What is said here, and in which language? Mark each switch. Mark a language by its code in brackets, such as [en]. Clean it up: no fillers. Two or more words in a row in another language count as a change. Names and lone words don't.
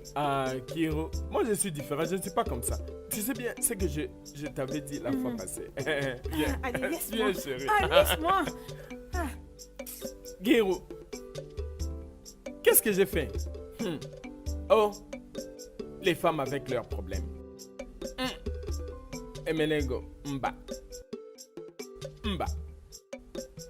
[fr] Ah, Kiro, moi je suis différent, je ne suis pas comme ça. Tu sais bien ce que je t'avais dit la fois passée. Viens, Allez, laisse-moi. viens chérie. Ah, laisse-moi. Kiro, qu'est-ce que j'ai fait? Oh, les femmes avec leurs problèmes. Emenego, mba. Mba.